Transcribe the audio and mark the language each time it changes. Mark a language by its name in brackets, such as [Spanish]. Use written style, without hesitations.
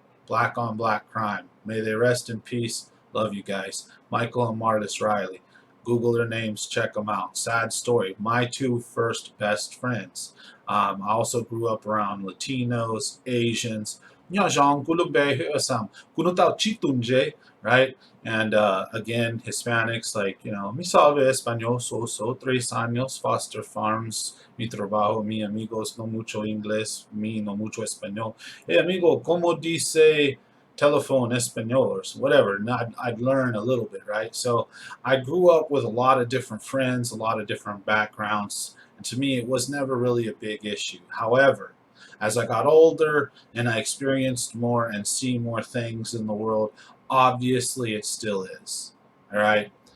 [English] Black on black crime. May they rest in peace. Love you guys. Michael and Marlis Riley. Google their names, check them out. Sad story. My two first best friends. I also grew up around Latinos, Asians, right? And again, Hispanics, like, [Spanish] mi sabe español, so 3 años, foster farms, mi trabajo, mi amigos, no mucho inglés, mi no mucho español. Hey, amigo, ¿cómo dice telephone español, [English] or whatever? And I'd learn a little bit, right? So I grew up with a lot of different friends, a lot of different backgrounds, and to me, it was never really a big issue. However, as I got older and I experienced more and see more things in the world, obviously it still is. All right.